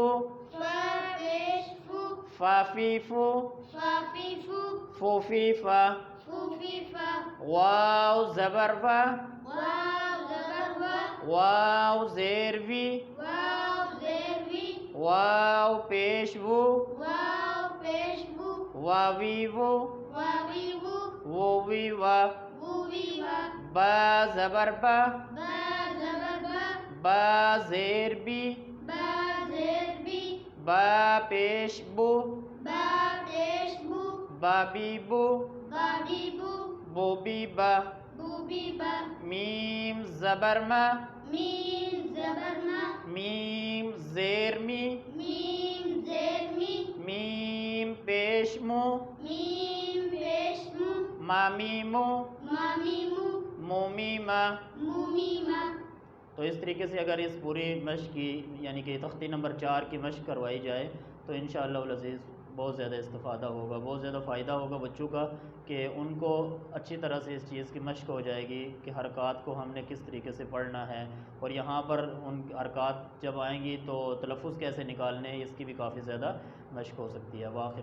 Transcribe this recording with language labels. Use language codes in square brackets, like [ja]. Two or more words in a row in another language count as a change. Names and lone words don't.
[ur] فا پیش فو، فا فی فو، فا فی فو، فو فی فا۔ فو فی فا، واو زبر وا، واو زبر وا، واو زیر وی، واو زیر وی، واو پیش وو، واو پیش وو، واوی وو، واوی وو، ووی وا۔ ووی وا، با زبر با، با زبر با، با زیر بی، با زیر بی، با پیش بو، با پیش بو، بابی بو، بابی بو، بوبی با۔ بوبی با، میم زبر ما، میم زبر ما، میم زیر می، میم زیر می، میم پیش مو، میم پیش مو، مامی مو، مامی مو، مومی ما۔ مومی ما، تو اس طریقے سے اگر اس پوری مشق کی یعنی کہ تختی نمبر 4 کی مشق کروائی جائے تو [ar] انشاءاللہ العزیز [ur] بہت زیادہ استفادہ ہوگا، بہت زیادہ فائدہ ہوگا بچوں کا، کہ ان کو اچھی طرح سے اس چیز کی مشق ہو جائے گی کہ حرکات کو ہم نے کس طریقے سے پڑھنا ہے، اور یہاں پر ان حرکات جب آئیں گی تو تلفظ کیسے نکالنے ہیں اس کی بھی کافی زیادہ مشق ہو سکتی ہے۔